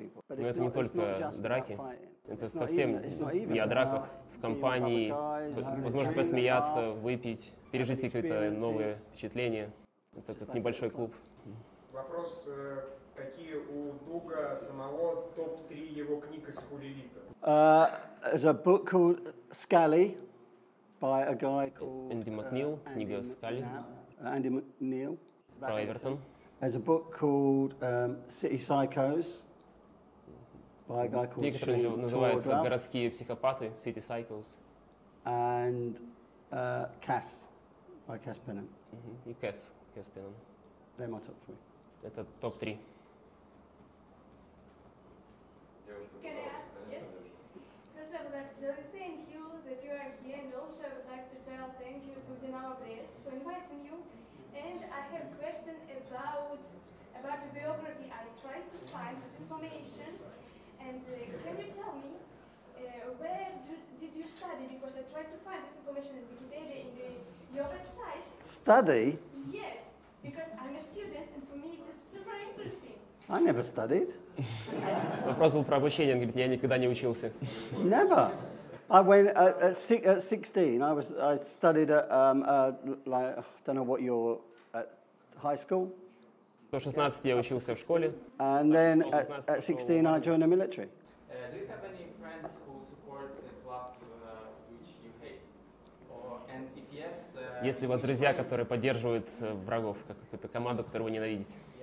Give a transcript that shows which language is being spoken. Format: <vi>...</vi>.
<ru>Но это не только драки, это совсем не о драках, в компании, возможность посмеяться, выпить, пережить какие-то новые впечатления. Это как небольшой клуб. Вопрос, какие у Дуга самого топ-3 его книг из хулилита?</ru> <en>There's a book called Scally by a guy called</en> <ru>Энди Макнил, книга «Скали»</ru> <en>Andy McNeil.</en> <ru>про Эвертон.</ru> <en>There's a book called City Psychos by a guy called</en> <ru>Книга, которая называется «Городские психопаты», City Psychos.</ru> <en>And Cass by Cass Pennant.</en> <ru>И Cass Pennant.</ru> <en>They're my top 3.</en> <ru>Это топ-3.</ru> <en>Can I ask? Yes. First, I would like to thank you that you are here, and also I would like to tell thank you to Dynamo Brest for inviting you. And I have a question about your biography. I tried to find this information, and can you tell me where did you study? Because I tried to find this information in Wikipedia in your website. Study? Yes, because I'm a student, and for me it is super interesting. I never studied.</en> <ru>Вопрос был про обучение, он говорит, я никогда не учился.</ru> <en>Never. I went at 16. I studied at like I don't know what you're at high school.</en> <ru>До 16 я учился в школе.</ru> <en>And then at 16 I joined the military. Do you have any friends who support a club which you hate? And if yes,</en> <ru>есть ли у вас друзья, которые поддерживают врагов, какую-то команду, которую вы ненавидите?</ru>